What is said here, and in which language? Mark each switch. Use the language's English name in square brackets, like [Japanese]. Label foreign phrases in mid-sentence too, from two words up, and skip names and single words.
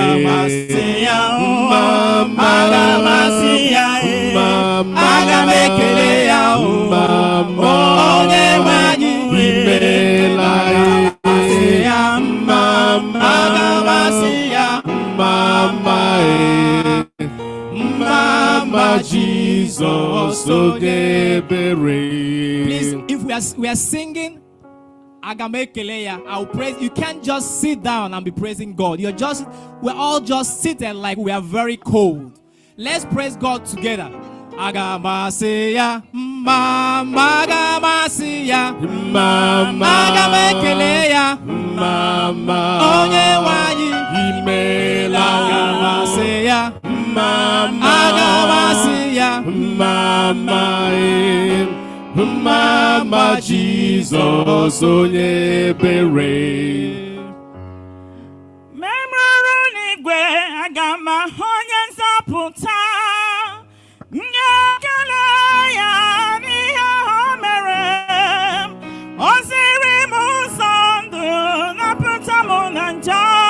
[Igbo] Aga m asị ya mama, aga m asị ya aga m ekele ya mama, onye nwanyị imeela. Aga m asị ya mama, mama Jesus onye ebere. [English] Please, if we are singing Agamekeleya, I'll praise. You can't just sit down and be praising God. We're all just seated like we are very cold. Let's praise God together. [Igbo] Agamasiya, mama, agamasiya, mama, agamekeleya, mama, onye wanyi imela. Agamasiya, mama, agamasiya, mama, Mama Jesus onye ebere. Memuru n'igwe aga m ahụ onye nzọpụta. Nyekele ya n'ihe o mere. O ziri m ụzọ ndụ napụta m na njọ.